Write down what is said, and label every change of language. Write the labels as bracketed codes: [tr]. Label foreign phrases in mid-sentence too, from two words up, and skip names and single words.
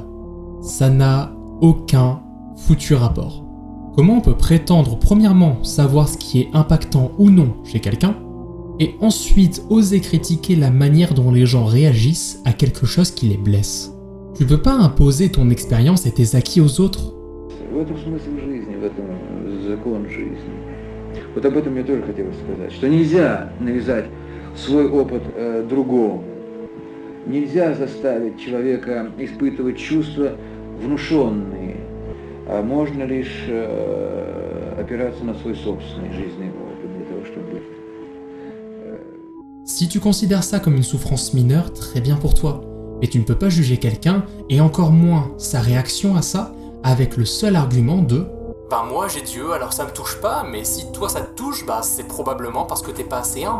[fr] Ça n'a aucun foutu rapport. Comment on peut prétendre, premièrement, savoir ce qui est impactant ou non chez quelqu'un, et ensuite oser critiquer la manière dont les gens réagissent à quelque chose qui les blesse? Tu peux pas imposer ton expérience et tes acquis aux autres. [ru] В этом смысл жизни, в этом закон жизни. Вот об этом я тоже хотел сказать, что нельзя навязать свой опыт другому. Нельзя заставить человека испытывать чувства внушенные, а можно лишь опираться на свой собственный жизненный опыт для того, чтобы... [fr] Si tu considères ça comme une souffrance mineure, très bien pour toi. Mais tu ne peux pas juger quelqu'un, et encore moins sa réaction à ça, avec le seul argument de « Ben moi j'ai Dieu, alors ça me touche pas, mais si toi ça te touche, bah c'est probablement parce que t'es pas assez humble.